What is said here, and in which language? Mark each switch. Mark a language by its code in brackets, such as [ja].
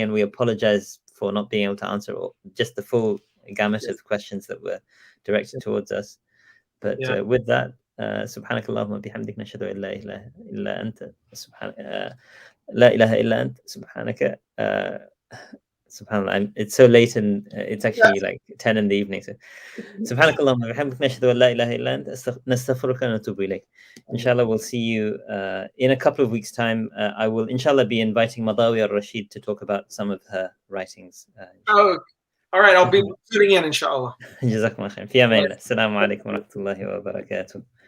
[en] And we apologize for not being able to answer just the full gamut of questions that were directed towards us. But with that, [ar] سبحانك اللهم وبحمدك نشهد أن لا إله إلا أنت لا إله إلا أنت سبحانك [en] subhanallah, it's so late and it's actually like 10 in the evening. [ar] So سبحانك اللهم وبحمدك نشهد أن لا إله إلا أنت نستغفرك ونتوب إليك. [en] Inshallah, we'll see you in a couple of weeks' time. I will inshallah be inviting Madawi al-Rashid to talk about some of her writings. All right, I'll be tuning in, inshallah. [ar] جزاكم الله خير. في أمان الله. السلام عليكم ورحمة الله وبركاته.